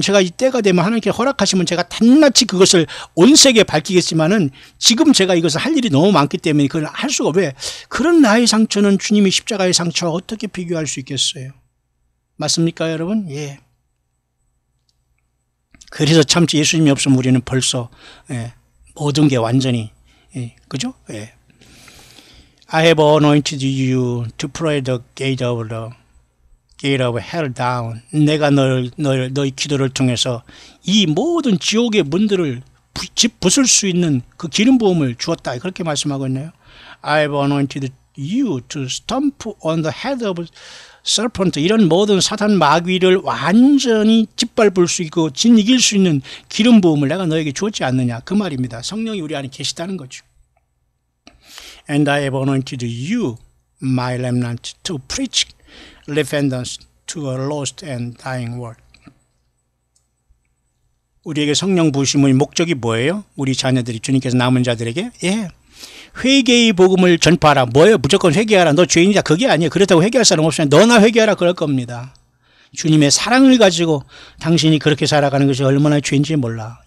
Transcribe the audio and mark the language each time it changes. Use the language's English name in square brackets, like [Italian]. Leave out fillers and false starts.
[Korean] 제가 이 때가 되면 하나님께 허락하시면 제가 단낱이 그것을 온 세계에 밝히겠지만은 지금 제가 이것을 할 일이 너무 많기 때문에 그걸 할 수가 왜 그런 나의 상처는 주님의 십자가의 상처와 어떻게 비교할 수 있겠어요? 맞습니까, 여러분? 예. 그래서 참 예수님이 없으면 우리는 벌써 모든 게 완전히 그죠? 예. [English] I have anointed you to pray the gate of hell down. [Korean] 내가 너의 기도를 통해서 이 모든 지옥의 문들을 부술 수 있는 그 기름 부음을 주었다. 그렇게 말씀하고 있네요. [English] I have anointed you to stomp on the head of serpent. [Korean] 이런 모든 사탄 마귀를 완전히 짓밟을 수 있고 이길 수 있는 기름 부음을 내가 너에게 주었지 않느냐. 그 말입니다. 성령이 우리 안에 계시다는 거죠. [English] And I have anointed you, my remnant, to preach repentance to a lost and dying world. [Korean] 우리에게 성령 부으심의 목적이 뭐예요? 우리 자녀들이 주님께서 남은 자들에게 회개의 복음을 전파하라. 뭐예요? 무조건 회개하라. 너 죄인이다. 그게 아니에요. 그렇다고 회개할 사람 없으면 너나 회개하라 그럴 겁니다. 주님의 사랑을 가지고 당신이 그렇게 살아가는 것이 얼마나 죄인지 몰라.